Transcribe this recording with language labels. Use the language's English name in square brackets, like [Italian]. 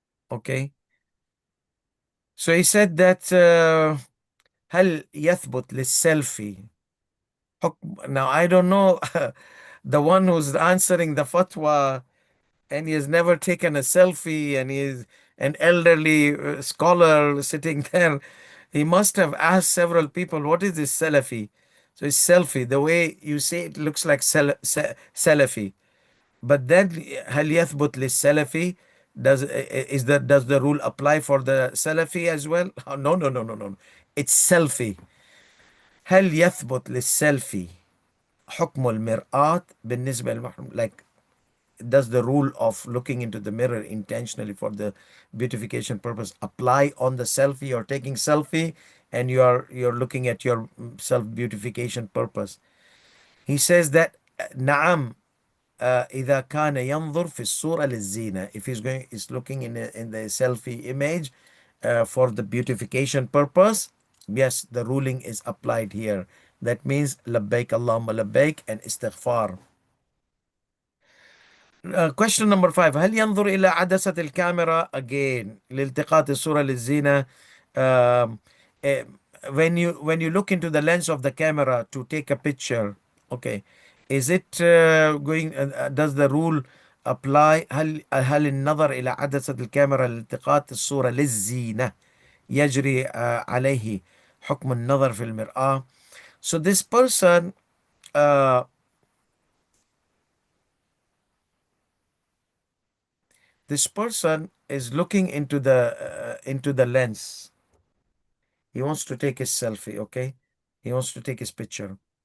[English] Okay, so he said that [Arabic] هل يثبت للسلفي [English] now I don't know the one who's answering the fatwa, and he has never taken a selfie, and he is an elderly scholar sitting there. He must have asked several people, what is this Salafi? So it's selfie. The way you say it looks like Salafi. But then [Arabic] هل يثبت للسلفي? [English] Does the rule apply for the Salafi as well? Oh, no, no, no, no, no. It's selfie. [Arabic] هل يثبت للسلفي حكم المرآة بالنسبة للمحرم? [English] Like, does the rule of looking into the mirror intentionally for the beautification purpose apply on the selfie? You're taking selfie and you're looking at your self beautification purpose. He says that [Arabic] نعم إذا كان ينظر في الصورة للزينة. [English] If is looking in the selfie image for the beautification purpose, yes, the ruling is applied here. That means [Arabic] لبيك اللهم لبيك [English] and istighfar. Question number 5. [Arabic] هل ينظر إلى عدسة الكاميرا again لالتقاط الصورة للزينة? [English] Um, eh, when you look into the lens of the camera to take a picture, okay, is it does the rule apply? [Arabic] هل النظر إلى عدسة الكاميرا لالتقاط الصورة للزينة يجري عليه حكم النظر في المرآة? [English] So uh, this person is looking into the lens. He wants to take his selfie, okay? He wants to take his picture.